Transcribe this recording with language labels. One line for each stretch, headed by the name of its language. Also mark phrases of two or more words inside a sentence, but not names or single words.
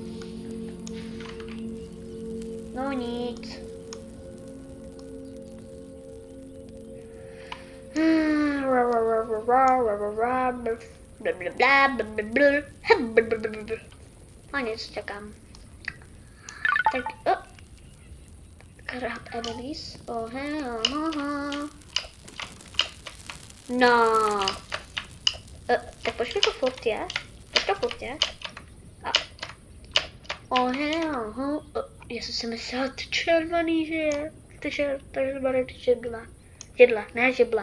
Czech: No nic. No nic, čekám. Tak,
English: Crab enemies. Oh hell, no.
Czech: Tak proč to furt je?
English: Oh hell,
Czech: já jsem si myslela, ty červený, že je. Ty židla, ne žibla.